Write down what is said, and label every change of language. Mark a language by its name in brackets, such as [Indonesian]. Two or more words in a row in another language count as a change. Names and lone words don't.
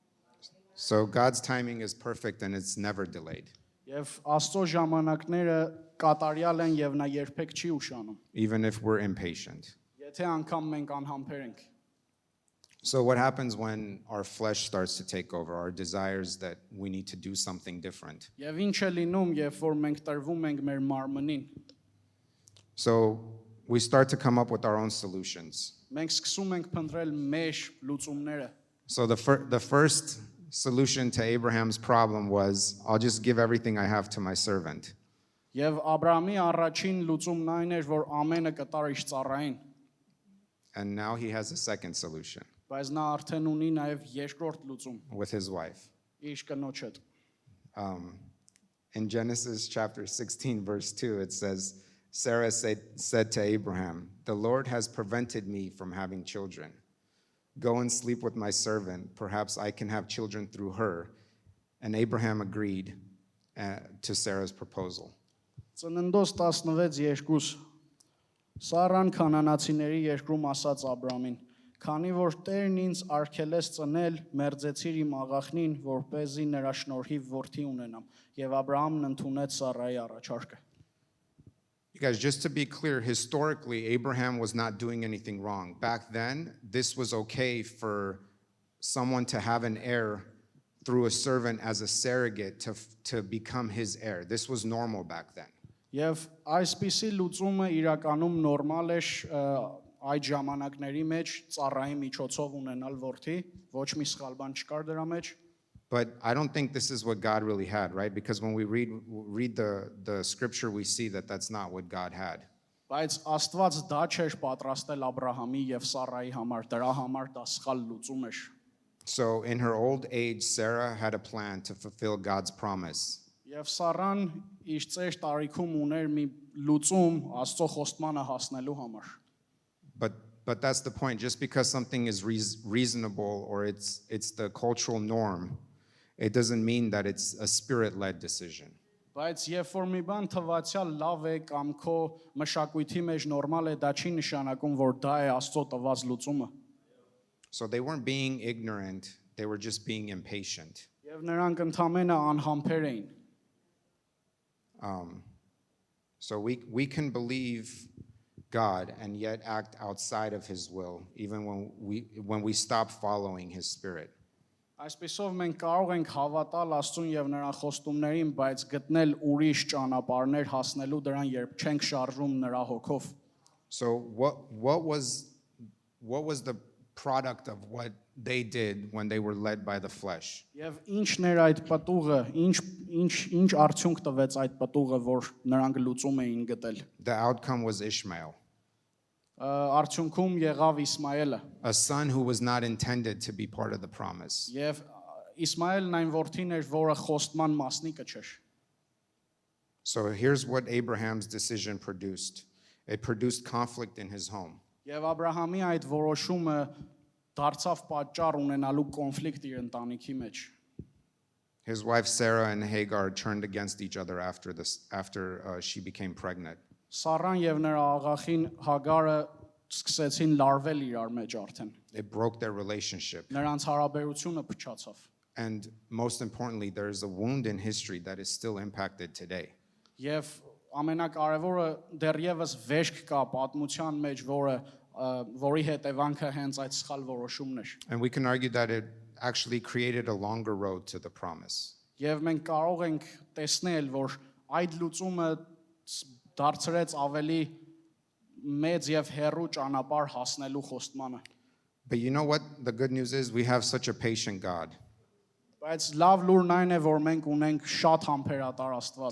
[English] So God's timing is perfect and it's never delayed. [Armenian] Եվ Աստծո ժամանակները կատարյալ են եւ նա երբեք չի ուշանում, [English] Even if we're impatient. [Armenian] եթե անգամ մենք անհամբեր ենք։ [English] So what happens when our flesh starts to take over, our desires that we need to do something different? [Armenian] Եվ ինչ է լինում, երբ որ մենք տրվում ենք մեր մարմնին։ [English] So we start to come up with our own solutions. [Armenian] Մենք սկսում ենք փնտրել մեր լուծումները։ [English] So the first solution to Abraham's problem was, I'll just give everything I have to my servant. [Armenian] Եվ Աբրահամի առաջին լուծումն այն էր, որ ամենը կտար իր ծառային, [English] And now he has a second solution [Armenian] բայց նա արդեն ունի նաև երկրորդ լուծում [English] with his wife. [Armenian] իր կնոջ հետ։ [English] In Genesis chapter 16, verse 2, it says, Sarah said to Abraham, "The Lord has prevented me from having children. Go and sleep with my servant. Perhaps I can have children through her." And Abraham agreed to Sarah's proposal. [Armenian] Ծննդոց 16:2 Սարան կանանացիների երկրում ասաց Աբրամին. «Քանի որ Տերն ինձ արգելեց ծնել, մերձեցիր իմ աղախնին, որպեսզի նրա շնորհիվ որդի ունենամ»։ Եվ Աբրահամն ընդունեց Սարայի առաջարկը։ [English] You guys, just to be clear, historically, Abraham was not doing anything wrong. Back then, this was okay for someone to have an heir through a servant as a surrogate to become his heir. This was normal back then. [Armenian] Եվ այսպիսի լուծումը իրականում նորմալ էր այդ ժամանակների մեջ ծառայի միջոցով ունենալ որդի, ոչ մի սխալ բան չկար դրա մեջ։ [English] But I don't think this is what God really had, right? Because when we read the scripture, we see that that's not what God had. [Armenian] Բայց Աստված դա չէր պատրաստել Աբրահամի եւ Սարայի համար, դրա համար դա սխալ լուծում էր։ [English] So in her old age, Sarah had a plan to fulfill God's promise. [Armenian] Եվ Սարան իր ծեր տարիքում ուներ մի լուծում Աստծո խոստմանը հասնելու համար։ [English] But that's the point. Just because something is reasonable or it's the cultural norm, it doesn't mean that it's a spirit-led decision. [Armenian] Բայց երբ որ մի բան թվացial լավ է կամ քո մշակույթի մեջ նորմալ է, դա չի նշանակում, որ դա է Աստծո տված լուծումը։ [English] So they weren't being ignorant, they were just being impatient. [Armenian] Եվ նրանք ընդամենը անհամբեր էին։ [English] So we can believe God and yet act outside of his will, even when we stop following his spirit. [Armenian] Այսպեսով մենք կարող ենք հավատալ Աստծուն եւ նրա խոստումներին, բայց գտնել ուրիշ ճանապարհներ հասնելու դրան, երբ չենք շարժում նրա հոգով։ [English] So what was the product of what they did when they were led by the flesh? [Armenian] Եվ ինչն էր այդ պատուղը, ինչ արդյունք տվեց այդ պատուղը, որ նրանք լուծում էին գտել։ [English] The outcome was Ishmael, [Armenian] Արդյունքում եղավ Իսմայելը։ [English] a son who was not intended to be part of the promise. [Armenian] Եվ Իսմայելն այն որդին էր, որը խոստման մասնիկը չէր։ [English] So here's what Abraham's decision produced. It produced conflict in his home. [Armenian] Եվ Աբրահամի այդ որոշումը դարձավ պատճառ ունենալու կոնֆլիկտ իր ընտանիքի մեջ։ [English] His wife Sarah and Hagar turned against each other after she became pregnant. [Armenian] Սառան եւ նրա աղախին Հագարը սկսեցին լարվել իրար մեջ արդեն։ [English] It broke their relationship. [Armenian] Նրանց հարաբերությունը փչացավ։ [English] And most importantly, there is a wound in history that is still impacted today. [Armenian] Եվ ամենակարևորը դեռևս վեշք կա պատմության մեջ, որի հետևանքը հենց այդ սխալ որոշումն էր։ [English] And we can argue that it actually created a longer road to the promise. [Armenian] Եվ մենք կարող ենք տեսնել, որ այդ լուծումը դարձրեց ավելի մեծ եւ հեռու ճանապարհ հասնելու խոստմանը։ [English] But you know what? The good news is we have such a patient God. [Armenian] Բայց լավ լուրն այն է, որ մենք ունենք շատ համբերատար Աստված։